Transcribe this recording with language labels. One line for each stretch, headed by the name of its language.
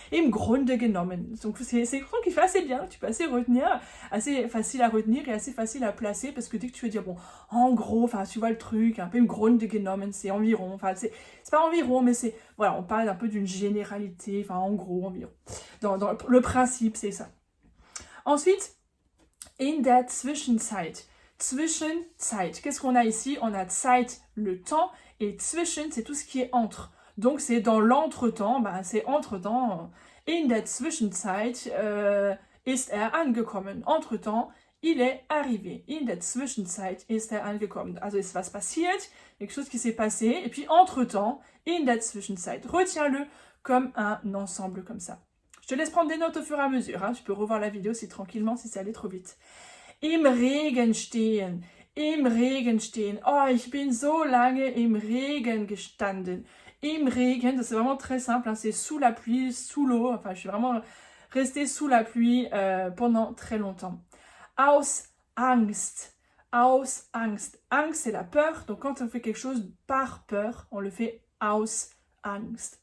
German: Im Grunde genommen.
French: Donc c'est une expression qui fait assez bien, tu peux assez retenir, assez facile à retenir et assez facile à placer, parce que dès que tu veux dire, bon, en gros, enfin, tu vois le truc, un peu
German: im Grunde genommen,
French: c'est environ, enfin, c'est pas environ, mais c'est, voilà, on parle un peu d'une généralité, enfin, en gros, environ. Dans le principe, c'est ça. Ensuite,
German: in der Zwischenzeit.
French: Zwischenzeit. Qu'est-ce qu'on a ici? On a Zeit, le temps, et zwischen, c'est tout ce qui est entre. Donc, c'est dans l'entretemps, ben, c'est entre-temps.
German: In der Zwischenzeit ist angekommen.
French: Entre-temps, il est arrivé.
German: In der Zwischenzeit ist angekommen. Also ist was passiert,
French: quelque chose qui s'est passé, et puis entre-temps,
German: in der Zwischenzeit.
French: Retiens-le comme un ensemble comme ça. Je te laisse prendre des notes au fur et à mesure. Hein. Tu peux revoir la vidéo tranquillement si c'est allé trop vite.
German: Im Regen stehen. Im Regen stehen. Oh, ich bin so lange im Regen gestanden. Im Regen, das
French: c'est vraiment très simple, hein, c'est sous la pluie, sous l'eau. Enfin, je suis vraiment restée sous la pluie pendant très longtemps.
German: Aus Angst. Aus Angst. Angst,
French: c'est la peur. Donc, quand on fait quelque chose par peur, on le fait
German: aus Angst.